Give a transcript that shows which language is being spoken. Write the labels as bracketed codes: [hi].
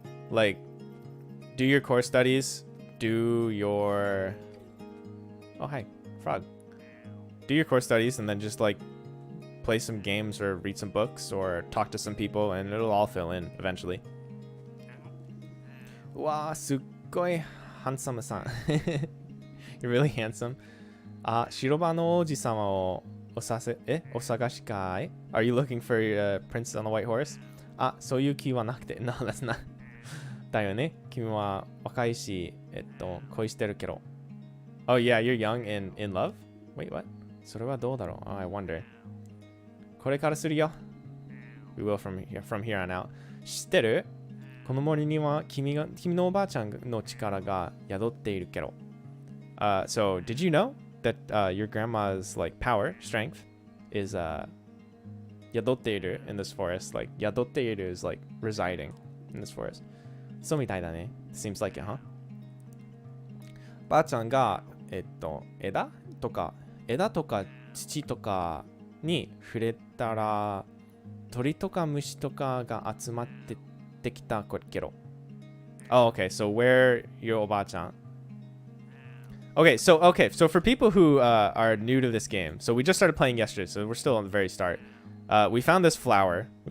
[en] Like, do your core studies, do your... Oh, hi, frog. Do your core studies and then just, like, play some games or read some books or talk to some people, and it'll all fill in eventually. Wow, すっごい handsome さん. You're really handsome. [ja] 白馬の王子様をお探しかい? [en] Are you looking for your prince on the white horse? [ja] そういう気はなくて. [en] No, that's not. [ja] だよね。君は若いし、恋してるけど. [en] Oh yeah, you're young and in love? Wait, what? [ja] それはどうだろう? [en] Oh, I wonder. [ja] これからするよ. [en] We will from here on out. [ja] 知ってる? この森には君のおばあちゃんの力が宿っているけど. [en] So, did you know that your grandma's like power, strength, is yadoteiru in this forest? Like, yadoteiru is like residing in this forest. So [ja] mitai da ne. [en] Seems like it, huh? [ja] ばあちゃんが、枝とか土とかに触れたら鳥とか虫とかが集まってきたけど. [en] Oh, okay. So where your おばあちゃん? Okay, so for people who are new to this game, so we just started playing yesterday, so we're still on the very start. We found this flower.